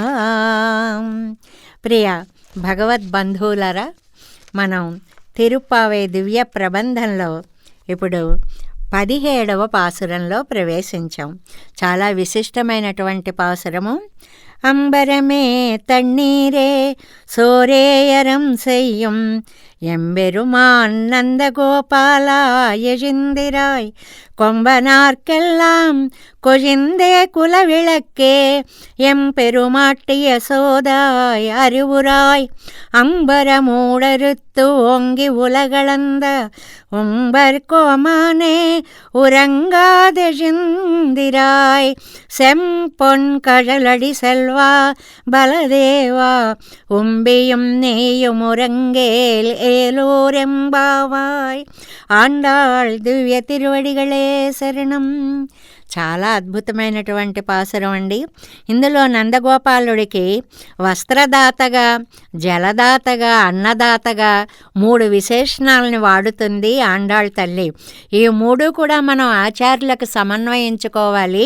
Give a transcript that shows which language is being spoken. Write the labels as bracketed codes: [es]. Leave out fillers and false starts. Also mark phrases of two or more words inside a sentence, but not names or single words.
[te] ప్రియ భగవద్బంధువులరా, మనం తిరుప్పావై దివ్య ప్రబంధంలో ఇప్పుడు 17వ పాసురంలో ప్రవేశించాం. చాలా విశిష్టమైనటువంటి పాసురము. [ta] அம்பரமே தண்ணீரே சோறே அறம் செய்யும் எம்பெருமான் நந்தகோபாலா எழிந்திராய் கொம்பனார்க்கெல்லாம் கொழிந்தே குலவிளக்கே எம்பெருமாட்டிய சோதாய் அறிவுராய் அம்பரமூடறுத்து ஓங்கி உலகளந்த உம்பர் கோமானே உறங்காதெழிந்திராய் செம்பொன் கழலடி செல்வா பலதேவா உம்பியும் நேயும் உறங்கேல் ఏలోరెంబావాయ్. [te] ఆండాళ్ దివ్య తిరువడిగళే శరణం. చాలా అద్భుతమైనటువంటి పాసురం అండి. ఇందులో నందగోపాలుడికి వస్త్రదాతగా, జలదాతగా, అన్నదాతగా 3 విశేషణాలని వాడుతుంది ఆండాళ్ తల్లి. ఈ 3 కూడా మనం ఆచార్యులకు సమన్వయించుకోవాలి.